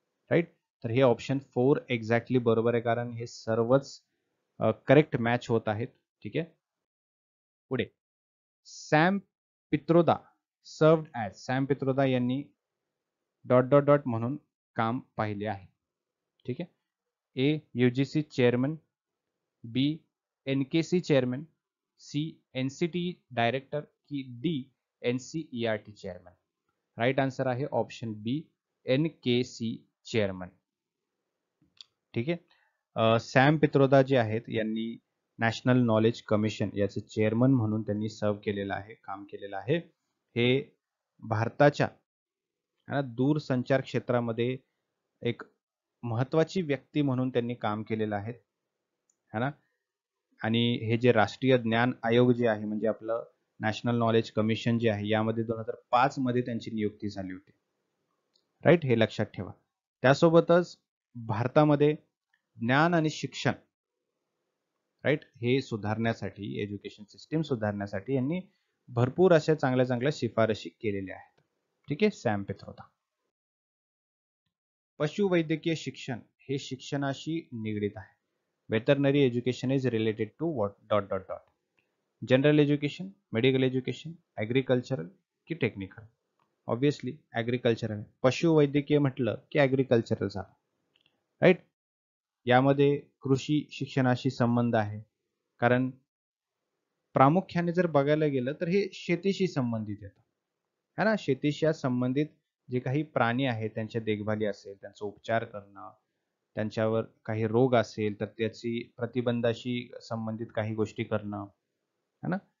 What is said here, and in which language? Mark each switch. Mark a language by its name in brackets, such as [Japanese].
[Marathi] Right, तर हे option 4 exactly बरोबर आहे कारण हे सर्वच करेक्ट मॅच होत आहेत. ठीक आहे. [English] पुढे Sam Pitroda served as. [Marathi] Sam Pitroda यांनी डॉट डॉट डॉट म्हणून काम पाहिले आहे. ठीक आहे. [English] A UGC chairman, B NKC chairman, C NCT director की D NCERT chairman? [Marathi] Right answer आहे ऑप्शन बी एनकेसी चेअरमन. ठीक आहे. सॅम पित्रोदा जे आहेत यांनी नॅशनल नॉलेज कमिशन याचे चेअरमन म्हणून त्यांनी सर्व केलेलं आहे, काम केलेलं आहे. हे भारताच्या दूरसंचार क्षेत्रामध्ये एक महत्वाची व्यक्ती म्हणून त्यांनी काम केलेलं आहे है ना. आणि हे जे राष्ट्रीय ज्ञान आयोग जे आहे म्हणजे आपलं नॅशनल नॉलेज कमिशन जे आहे यामध्ये 2005 मध्ये त्यांची नियुक्ती झाली होती. राईट, हे लक्षात ठेवा. त्यासोबतच भारतामध्ये ज्ञान आणि शिक्षण राईट हे सुधारण्यासाठी, एज्युकेशन सिस्टीम सुधारण्यासाठी यांनी भरपूर अशा चांगल्या चांगल्या शिफारशी केलेल्या आहेत. ठीक आहे. सॅम पित्रोदा. पशुवैद्यकीय शिक्षण हे शिक्षणाशी निगडीत आहे. [English] Veterinary education is related to what dot dot dot. General education, medical education, agricultural की technical? Obviously agricultural. [Marathi] पशुवैद्यकीय म्हटलं की ॲग्रिकल्चरल झालं. राईट, यामध्ये कृषी शिक्षणाशी संबंध आहे कारण प्रामुख्याने जर बघायला गेलं तर हे शेतीशी संबंधित येतं है ना. शेतीशी संबंधित जे काही प्राणी आहेत त्यांच्या देखभाली असेल, त्यांचा उपचार करणं, त्यांच्यावर काही रोग असेल तर त्याची प्रतिबंधाशी संबंधित काही गोष्टी करणं है ना.